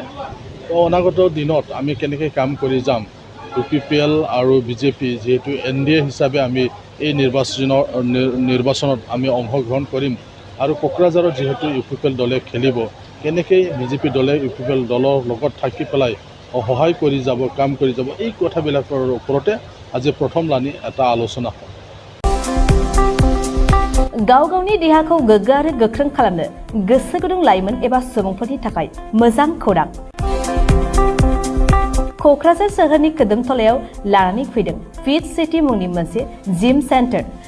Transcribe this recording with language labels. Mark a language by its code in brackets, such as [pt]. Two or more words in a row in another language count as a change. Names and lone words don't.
[as] তো অনাগত দিনত আমি কেনেকৈ কাম কৰি যাম, UPPL আৰু BJP যিহেতু NDA হিচাপে আমি এই নিৰ্বাচনত আমি অংশগ্ৰহণ কৰিম আৰু কোকৰাঝাৰত যিহেতু UPPL দলে খেলিব, কেনেকৈ BJP দলে UPPL দলৰ লগত থাকি পেলাই সহায় কৰি যাব, কাম কৰি যাব, এই কথাবিলাকৰ ওপৰতে আজি প্ৰথমলানি এটা আলোচনা হয়। [brx] गाव गावनि देहाखौ गोग्गो आरो गोख्रों खालामनो गोसो गुदुं लाइमोन एबा सुबुंफोरनि थाखाय मोजां खौरां। क'क्राझार सोहोरनि कोदोमथलायाव लानानै फैदों फिट सिटी मुंनि मोनसे [en] gym center.